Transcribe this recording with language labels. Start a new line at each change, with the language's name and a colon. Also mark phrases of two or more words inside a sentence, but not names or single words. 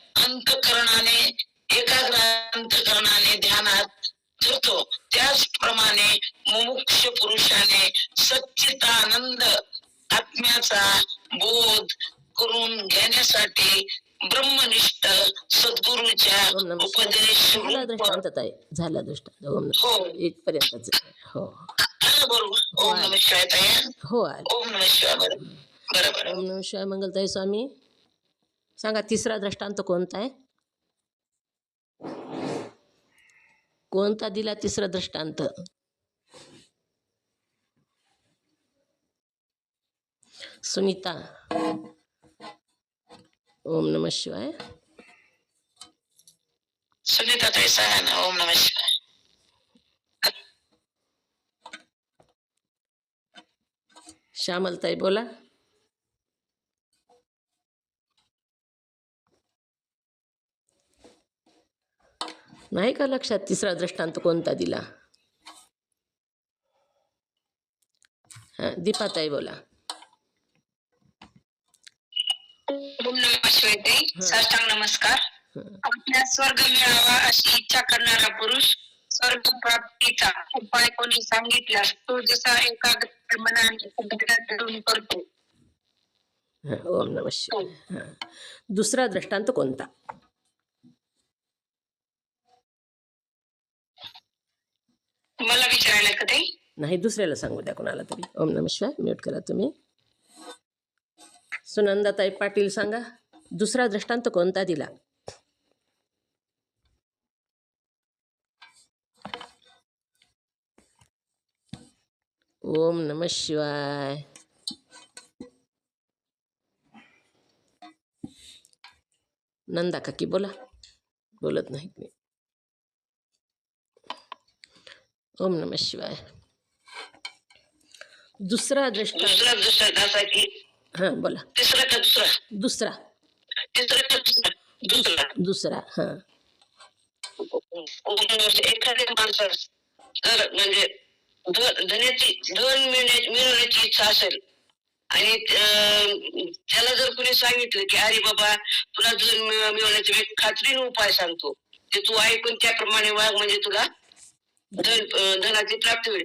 Marathi: अंतकरणाने ध्यानात धरतो त्याचप्रमाणे मुमुक्ष पुरुषाने सच्चिदानंद आत्म्याचा बोध करून घेण्यासाठी ब्रह्मनिष्ठ सद्गुरूच्या
Sanskrit: ओम नमः
Marathi: उपदेश
Sanskrit: शिवाय.
Marathi: झाला दृष्टांत ताई, झाला दृष्टांत.
Sanskrit: ओम नमः
Marathi: हो. शिवाय. इथपर्यंतच. हो आलं बरोबर.
Sanskrit: ओम नमः शिवाय ताई.
Marathi: हो आले.
Sanskrit: ओम नमः शिवाय. बरोबर. ओम नमः शिवाय.
Marathi: मंगलताई स्वामी सांगा, तिसरा दृष्टांत कोणता आहे? कोणता दिला तिसरा दृष्टांत? सुनीता.
Sanskrit: ओम नमः शिवाय.
Marathi: सुनीता ताई सांगा ना.
Sanskrit: ओम नमः शिवाय.
Marathi: श्यामलताई बोला. नाही का लक्षात तिसरा दृष्टांत कोणता दिला? हा, दीपाताई बोला.
Sanskrit: ओम नमः शिवाय ताई.
Marathi: साष्टांग नमस्कार. आपल्या स्वर्ग मिळावा अशी इच्छा करणारा पुरुष स्वर्ग प्राप्तीचा उपाय कोणी सांगितल्यास तो जसा एकाग्र मनाने धरून करतो. हा,
Sanskrit: ओम नमः शिवाय.
Marathi: हा. दुसरा दृष्टांत कोणता? मला विचारायला का ताई? नाही, दुसऱ्याला सांगू द्या कोणाला तरी.
Sanskrit: ओम नमः शिवाय.
Marathi: म्यूट करा तुम्ही. सुनंदाताई पाटील सांगा, दुसरा दृष्टांत कोणता दिला?
Sanskrit: ओम नमः शिवाय.
Marathi: नंदा काकी बोला, बोलत नाहीत मी.
Sanskrit: ओम नमः शिवाय.
Marathi: दुसरा दृष्टांत. दुसरा दृष्टांत असा की हां बोला. तिसरा का दुसरा? दुसरा. तिसरा का दुसरा? दुसरा. दुसरा. हां. एखाद्या माणसास तर म्हणजे धन मिळवण्याची इच्छा असेल आणि त्याला जर कोणी सांगितलं की अरे बाबा तुला धन मिळवण्याचा मी खात्रीने उपाय सांगतो, ते तू ऐकून त्याप्रमाणे वाग म्हणजे तुला धनाची प्राप्ती होईल.